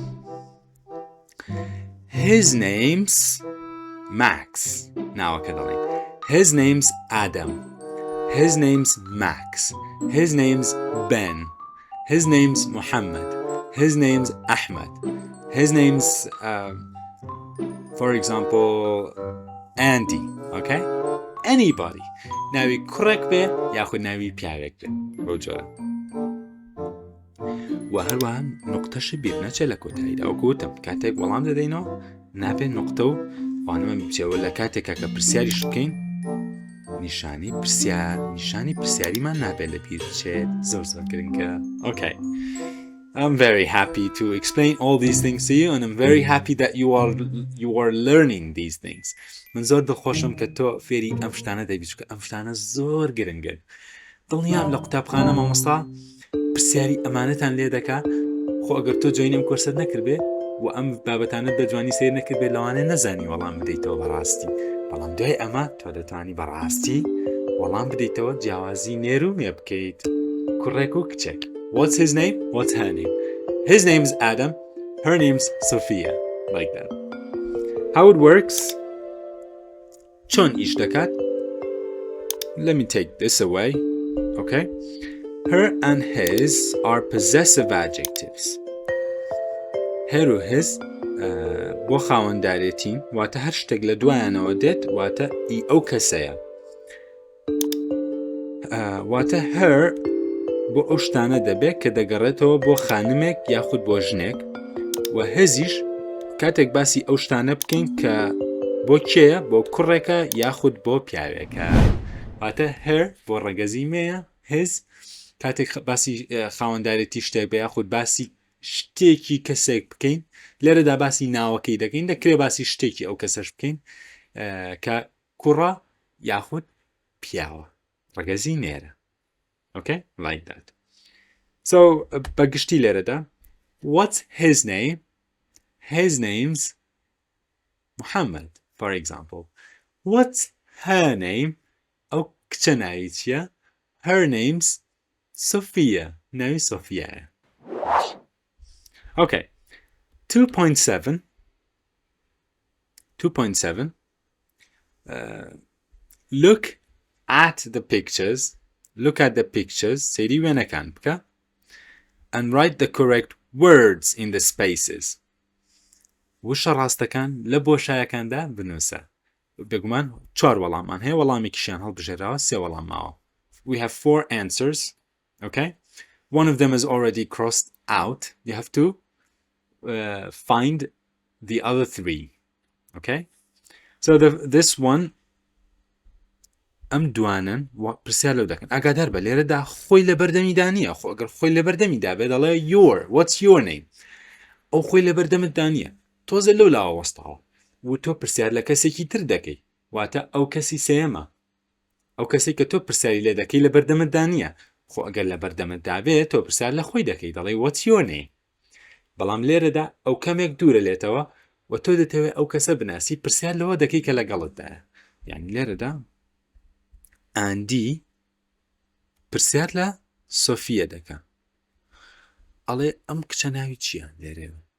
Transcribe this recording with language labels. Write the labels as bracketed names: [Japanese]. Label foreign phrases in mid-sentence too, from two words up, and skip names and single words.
[English] his name's Max [Central Kurdish] ناوەکە دەڵێن [English] his name's Adam his name's Max his name's Ben his name's Muhammad his name's Ahmed his name's for example Andy okay anybody [Central Kurdish] ناوی کوڕێک بێ یاخود ناوی پیاوێک بێ بەو جۆرە و هەروەها نقطەش بیر نەچێت لە کۆتاییدا وەکو وتم کاتێک وەڵام دەدەینەوە نابێت نقطە و وانەمە بچێەوە لە کاتێکە کە پرسیاریش بکەین نیشانی پرسیاریمان نابێت لە بیر بچێت زۆر گرنگە [English] okay I'm very happy to explain all these things to you and I'm very happy that you are learning these things. [Central Kurdish] من زۆر دڵخۆشم کە تۆ فێری ئەم شتانە دەبیت چونکە ئەم شتانە زۆر گرنگن. دڵنیام لە قوتابخانە مامۆستا پرسیاری ئەمانەتان لێ دەکا خۆ ئەگەر تۆ جوێی ئەم کورسەت نەکرد بێ و ئەم بابەتانت بە جوانی سیر نەکرد بێ لەوانەیە نەزانی وەڵام بدەیتەوە بەڕاستی. بەڵام دوای ئەمە تۆ دەتوانی بەڕاستی وەڵام بدەیتەوە جیاوازی نێر و مێ بکەیت. کوڕێک و کچێک. [English] What's his name? What's her name? His name's Adam. Her name's Sophia. Like that. How it works? [Central Kurdish] چۆن ئیش دەکات? [English] Let me take this away. Okay? Her and his are possessive adjectives. [Central Kurdish] Her و his بۆ خاوەنددارێتین واتە هەر شتێک لە دوایانەوە دێت واتە ئی ئەو کەسەیە. واتە her بۆ ئەو شتانە دەبێت کە دەگەڕێتەوە بۆ خانمێک یاخود بۆ ژنێک و هەزیش کاتێک باسی ئەو شتانە بکەین کە بۆ کێیە بۆ کوڕێکە یاخود بۆ پیاوێکە واتە هەر بۆ ڕەگەزیمەیە هز کاتێک باسی خاوەنددارێتی شتێک بە یاخود باسی شتێکی کەسێک بکەین لێرەدا باسی ناوەکەی دەکەین دەکرێت باسی شتێکی ئەو کەسەش بکەین کە کوڕە یاخود پیاوە ڕەگەزی نێرە. [English] Okay, like that. So, bagishti lerada. What's his name? His name's Muhammad, for example. What's her name? Okchanaitia. Her name's Sophia. No, Sophia. Okay. 2.7. 2.7. Look at the pictures. Look at the pictures, [Central Kurdish] سەیری وێنەکان بکە [English] and write the correct words in the spaces. [Central Kurdish] وشە ڕاستەکان لە بۆشایەکاندا بنووسە بێگومان 4 وەڵامان هەیە وەڵامێکیشیان هەڵبژێراوە 3 وەڵام ماوە. [English] We have 4 answers, okay? One of them is already crossed out. You have to find the other 3, okay? So this one [Central Kurdish] ئەم دوانن پرسیار لەو دەکەن ئاگادار بە لێرەدا خۆی لە بەردەمیدا نییە خۆ ئەگەر خۆی لە بەردەمیدا بێت دەڵێ [English] what's your [Central Kurdish] name ئەو خۆی لە بەردەمتدا نییە تۆزە لەو لاوە وەستاوە و تۆ پرسیار لە کەسێکی تر دەکەی واتە ئەو کەسی سێیەمە ئەو کەسێک کە تۆ پرسیاری لێ دەکەی لە بەردەمتدا نییە خۆ ئەگەر لە بەردەمتدا بێت تۆ پرسیار لە خۆی دەکەی دەڵێ [English] what's your name [Central Kurdish] بەڵام لێرەدا ئەو کەمێک دوورە لێتەوە و تۆ دەتەوێت ئەو کەسە بناسی پرسیار لەوە دەکەی کە لەگەڵتدایە یعنی لێرەدا ئاندی پرسیار لە سۆفیە دەکە ئەڵێ ئەم کچە ناوی چییە لێرێوە